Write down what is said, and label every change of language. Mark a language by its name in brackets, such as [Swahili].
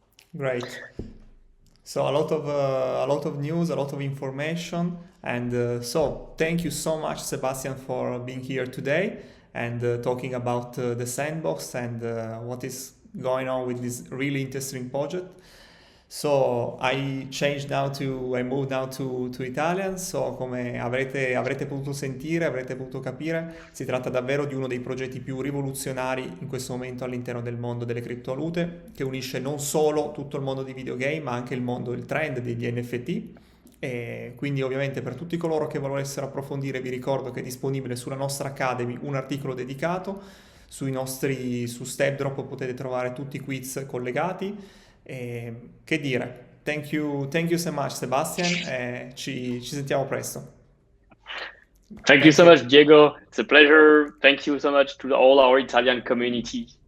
[English] Great. So a lot of news, a lot of information, and so thank you so much, Sebastian, for being here today and talking about the Sandbox and what is going on with this really interesting project. So I moved now to Italian, [Italian] so come avrete potuto sentire, avrete potuto capire, si tratta davvero di uno dei progetti più rivoluzionari in questo momento all'interno del mondo delle criptovalute, che unisce non solo tutto il mondo di videogame, ma anche il mondo del trend degli NFT. E quindi ovviamente per tutti coloro che volessero approfondire vi ricordo che è disponibile sulla nostra Academy un articolo dedicato, su StepDrop potete trovare tutti i quiz collegati. Che dire, [English] thank you so much, Sebastian, [Italian] ci sentiamo presto. [English] Thank you so much, Diego. It's a pleasure. Thank you so much to all our Italian community.